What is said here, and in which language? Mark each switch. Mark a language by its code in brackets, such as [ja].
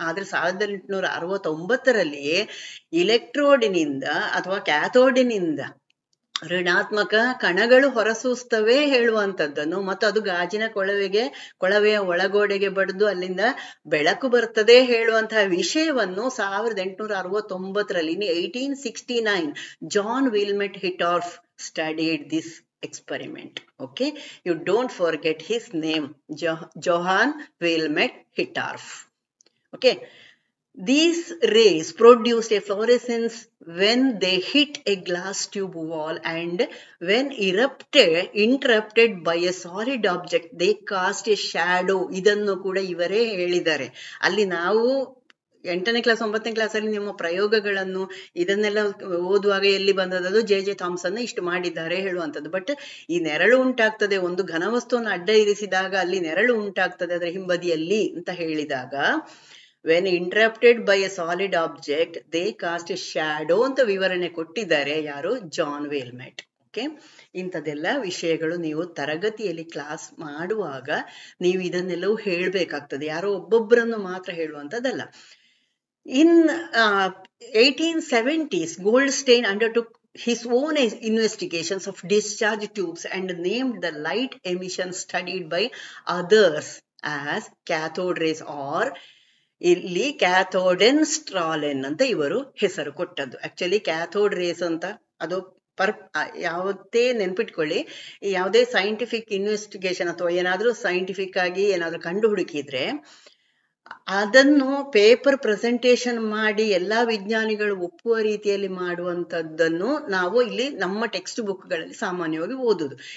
[kn] ಆದ್ರೆ 1869ರಲ್ಲಿಯೇ ಇಲೆಕ್ಟ್ರೋಡಿನಿಂದ ಅಥವಾ ಕ್ಯಾಥೋಡಿನಿಂದ ಋಣಾತ್ಮಕ ಕಣಗಳು ಹೊರಸೂಸ್ತವೆ ಹೇಳುವಂತದ್ದನ್ನು ಮತ್ತು ಅದು ಗಾಜಿನ ಕೊಳವೆಯ ಒಳಗೋಡೆಗೆ ಬಡಿದು ಅಲ್ಲಿಂದ ಬೆಳಕು ಬರ್ತದೆ ಹೇಳುವಂತಹ ವಿಷಯವನ್ನು 1869ರಲ್ಲಿ 1869 John ವಿಲ್ಮೆಟ್ ಹಿಟ್ಟಾರ್ಫ್ [en] Studied this experiment. Okay, you don't forget his name, Johann Wilhelm Hittorf. Okay, these rays produced a fluorescence when they hit a glass tube wall, and when interrupted by a solid object they cast a shadow. [kn] ಇದಂನು ಕೂಡ ಇವರೇ ಹೇಳಿದ್ದಾರೆ. ಅಲ್ಲಿ ನಾವು 8ನೇ class 9ನೇ ಕ್ಲಾಸಲ್ಲಿ ನಿಮ್ಮ ಪ್ರಯೋಗಗಳನ್ನು ಇದನ್ನೆಲ್ಲ ಓದುವಾಗ ಎಲ್ಲಿ ಬಂದದ್ದು ಜೆ ಥಾಮ್ಸನ್ ಇಷ್ಟು ಮಾಡಿದ್ದಾರೆ ಹೇಳುವಂಥದ್ದು. ಬಟ್ ಈ ನೆರಳು ಉಂಟಾಗ್ತದೆ, ಒಂದು ಘನವಸ್ತುವನ್ನು ಅಡ್ಡ ಇರಿಸಿದಾಗ ಅಲ್ಲಿ ನೆರಳು ಉಂಟಾಗ್ತದೆ ಅದರ ಹಿಂಬದಿಯಲ್ಲಿ ಅಂತ ಹೇಳಿದಾಗ, [en] when interrupted by a solid object they cast a shadow [kn] ಅಂತ ವಿವರಣೆ ಕೊಟ್ಟಿದ್ದಾರೆ ಯಾರು, ಜಾನ್ ವಿಲ್ಮೆಟ್. ಓಕೆ, ಇಂಥದೆಲ್ಲ ವಿಷಯಗಳು ನೀವು ತರಗತಿಯಲ್ಲಿ ಕ್ಲಾಸ್ ಮಾಡುವಾಗ ನೀವು ಇದನ್ನೆಲ್ಲವೂ ಹೇಳ್ಬೇಕಾಗ್ತದೆ, ಯಾರೋ ಒಬ್ಬೊಬ್ಬರನ್ನು ಮಾತ್ರ ಹೇಳುವಂಥದ್ದಲ್ಲ. [en] In 1870s, Goldstein undertook his own investigations of discharge tubes and named the light emission studied by others as cathode rays, or [kn] ಇಲ್ಲಿ ಕ್ಯಾಥೋಡೆನ್ಸ್ಟ್ರಾಲೆನ್ ಅಂತ ಇವರು ಹೆಸರು ಕೊಟ್ಟದ್ದು. ಆಕ್ಚುಲಿ ಕ್ಯಾಥೋಡ್ ರೇಸ್ ಅಂತ ಅದು ಯಾವತ್ತೇ ನೆನ್ಪಿಟ್ಕೊಳ್ಳಿ, ಯಾವುದೇ ಸೈಂಟಿಫಿಕ್ ಇನ್ವೆಸ್ಟಿಗೇಷನ್ ಅಥವಾ ಏನಾದ್ರೂ ಸೈಂಟಿಫಿಕ್ ಆಗಿ ಏನಾದ್ರೂ ಕಂಡು ಹುಡುಕಿದ್ರೆ ಅದನ್ನು ಪೇಪರ್ ಪ್ರೆಸೆಂಟೇಶನ್ ಮಾಡಿ ಎಲ್ಲಾ ವಿಜ್ಞಾನಿಗಳು ಒಪ್ಪುವ ರೀತಿಯಲ್ಲಿ ಮಾಡುವಂತದ್ದನ್ನು ನಾವು ಇಲ್ಲಿ ನಮ್ಮ ಟೆಕ್ಸ್ಟ್ ಬುಕ್ಗಳಲ್ಲಿ ಸಾಮಾನ್ಯವಾಗಿ ಓದುದು.